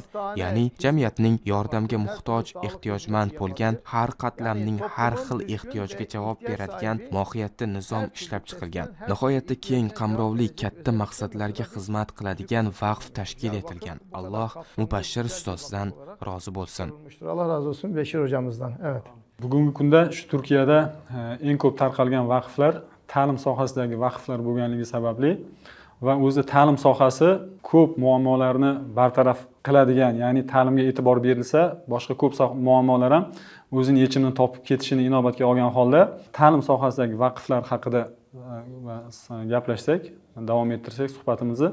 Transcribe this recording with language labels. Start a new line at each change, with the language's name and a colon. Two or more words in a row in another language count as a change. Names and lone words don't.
Uzbek: Ya'ni jamiyatning yordamga muhtoj, ehtiyojmand bo'lgan har qatlamning har xil ehtiyojiga javob beradigan mohiyatda nizom ishlab chiqilgan. Nihoyatda keng qamrovli katta maqsadlarga xizmat qiladigan vaqf tashkil etilgan. Alloh Mubashshir ustozdan rozi bo'lsin.
Turkish: Allah razı olsun Beşir hocamızdan. Evet.
Uzbek: Bugungi kunda shu Turkiyada eng ko'p tarqalgan vaqflar ta'lim sohasidagi vaqflar bo'lganligi sababli va o'zi ta'lim sohasi ko'p muammolarni bartaraf qiladigan, ya'ni ta'limga e'tibor berilsa, boshqa ko'p muammolar ham o'zini yechimini topib ketishini inobatga olgan holda ta'lim sohasidagi vaqflar haqida gaplashsak, davom ettirsak suhbatimizni.